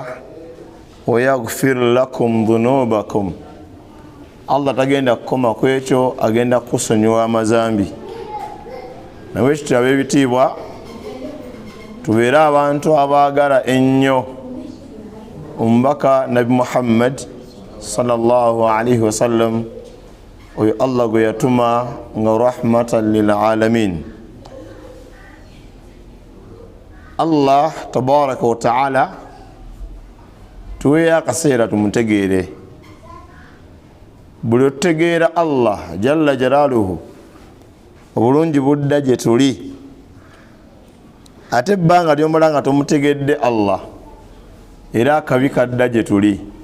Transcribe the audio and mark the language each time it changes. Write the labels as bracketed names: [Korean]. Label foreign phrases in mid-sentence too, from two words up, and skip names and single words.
[Arabic] ويغفر لكم ذنوبكم, [Ganda] Allah tagenda kukoma ku ekyo, agenda kukusonyiwa amazambi. nawe kityo ab'ebitiibwa tubeere abantu abaagala ennyo omubaka nabi Muhammad [Arabic] صلى الله عليه وسلم, [Ganda] oyo Allah gwe yatuma nga [Arabic] رحمة للعالمين. الله تبارك وتعالى [Ganda] tuwe akaseera tumutegeere. buli otutegeera [Arabic] الله جل جلاله [Ganda] obulungi budda gye tuli, ate ebbanga lyomala nga tomutegedde Allah era akabi kadda gye tuli.